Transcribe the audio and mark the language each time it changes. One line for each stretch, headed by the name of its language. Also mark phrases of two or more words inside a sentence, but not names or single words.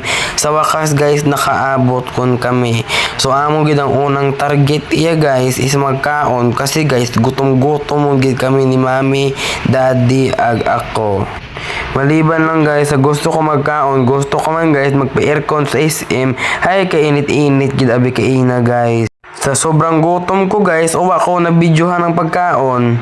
Capiznon: Sa wakas guys, nakaabot kon kami. So amo gid ang unang target iya guys is magkaon kasi guys gutom-gutom gid kami ni mami, daddy ag ako. Maliban lang guys sa gusto ko magkaon, gusto ko man guys magpa-aircon sa SM, ay kainit-init gid abi kaina guys. Sa sobrang gutom ko guys, uwa ko na videohan ng pagkaon.